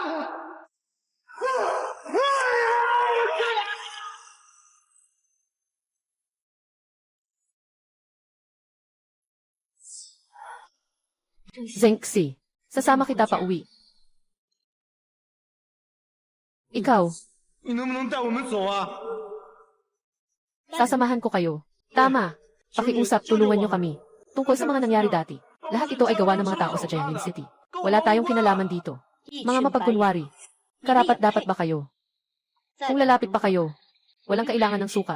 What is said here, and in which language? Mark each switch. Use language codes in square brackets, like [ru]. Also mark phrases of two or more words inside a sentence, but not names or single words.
[tl] Zengxi, sasama kita pa uwi. Ikaw, [zh] 你能不能带我们走啊？ [tl] sasamahan ko kayo. Tama, pakiusap, tulungan niyo kami. Tungkol sa mga nangyari dati, lahat ito ay gawa ng mga tao sa Jiangling City. Wala tayong kinalaman dito. Mga mapagkunwari, karapat-dapat ba kayo? Kung lalapit pa kayo, walang kailangan ng sukat.